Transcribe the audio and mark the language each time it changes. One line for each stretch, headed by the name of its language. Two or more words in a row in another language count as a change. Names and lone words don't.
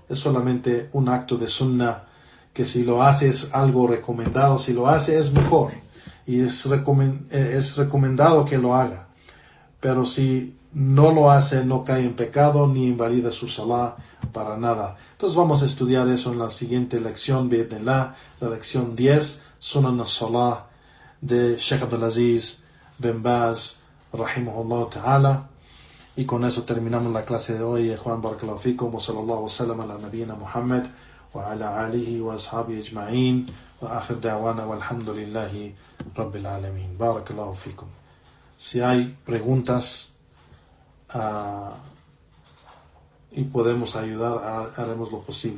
Spanish: Es solamente un acto de sunnah que si lo hace es algo recomendado, si lo hace es mejor y es recomendado que lo haga, pero si no lo hace no cae en pecado ni invalida su salah para nada. Entonces vamos a estudiar eso en la siguiente lección, bi'idhnillah, la lección 10, Sunan al-Salah de Sheikh Abdulaziz bin Baz
Arabic: رحمه الله تعالى.
Spanish: Y con eso terminamos la clase de hoy.
Arabic: Juan بارك الله فيكم وصلى الله وسلم على نبينا محمد وعلى آله وأصحابه أجمعين وآخر دعوانا والحمد لله رب العالمين. بارك الله فيكم.
Spanish: Si hay preguntas y podemos ayudar, haremos lo posible.